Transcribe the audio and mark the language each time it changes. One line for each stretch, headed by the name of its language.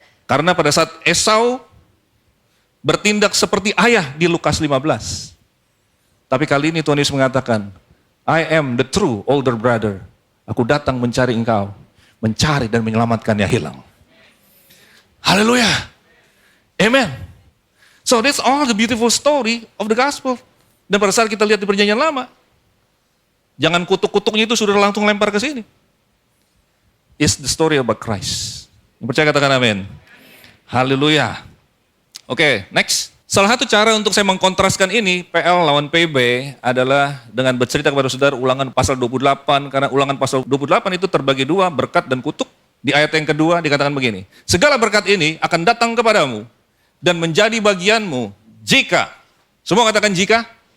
Indonesian: Karena pada saat Esau bertindak seperti ayah di Lukas 15. Tapi kali ini Tuhan Yesus mengatakan,
English: I am the true older brother.
Indonesian: Aku datang mencari engkau, mencari dan menyelamatkan yang hilang. Haleluya. Amen.
English: So that's all the beautiful story of the gospel.
Indonesian: Dan pada saat kita lihat di perjanjian lama, jangan kutuk-kutuknya itu sudah langsung lempar ke sini.
English: It's the story about Christ.
Indonesian: Yang percaya katakan amin. Haleluya. Oke, next. Salah satu cara untuk saya mengkontraskan ini, PL lawan PB, adalah dengan bercerita kepada saudara ulangan pasal 28, karena ulangan pasal 28 itu terbagi dua, berkat dan kutuk. Di ayat yang kedua dikatakan begini, segala berkat ini akan datang kepadamu dan menjadi bagianmu jika, semua katakan jika?